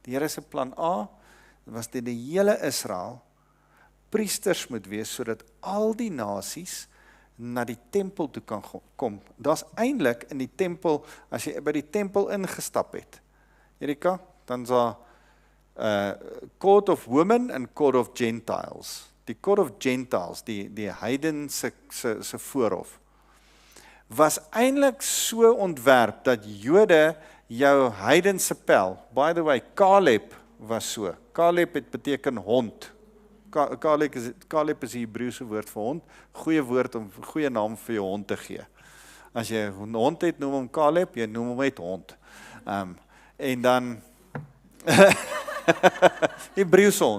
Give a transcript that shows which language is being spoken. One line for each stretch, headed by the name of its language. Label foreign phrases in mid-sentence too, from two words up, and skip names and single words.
Afrikaans: Die Here se plan A was dit die hele Israel priesters moet wees, sodat al die nasies na die tempel toe kan kom. Daar's eintlik in die tempel, as jy by die tempel ingestap het, Erika, dan is daar Court of Women en Court of Gentiles. Die Court of Gentiles, die heiden se voorhof, was eintlik so ontwerp, dat Jode jou heidense pel,
English: by the way,
Afrikaans: Caleb was so, Caleb het beteken hond, Caleb is die Hebreëse woord vir hond, goeie naam vir jou hond te gee. As jy 'n hond het, noem hom Caleb, jy noem hom net hond. En dan Hebreëse hond.